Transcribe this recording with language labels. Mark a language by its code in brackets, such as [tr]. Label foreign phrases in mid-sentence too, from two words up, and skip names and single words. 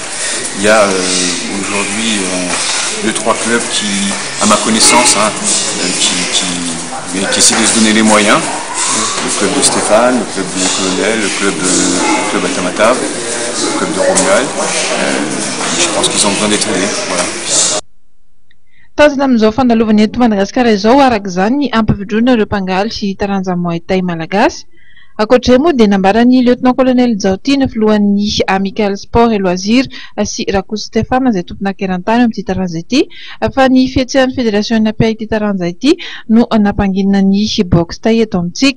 [fr] Il y a aujourd'hui 2-3 clubs qui, à ma connaissance, hein, qui essaient de se donner les moyens. Le club de Stéphane, le club du colonel, le club à Tamatave, le club de Romuald. Je pense qu'ils ont besoin d'être aidés. Voilà. [mg] Tazana amin'izao fandalovana eto Madagasikara izao araka izany ny ampifindrona ireo mpangaly sy taranja Muay Thai malagasy. Ankoatr'izay moa dia nambaran'ny lieutenant-colonel Jaotine filohan'ny Amical Sport et Loisirs sy Rakoto Stéphane izay tompon'ankeran-tany amin'ity taranja ity fa ny fietsehan'ny fédération napia ity taranja ity no nampanginana ny boxe thai eto amintsika.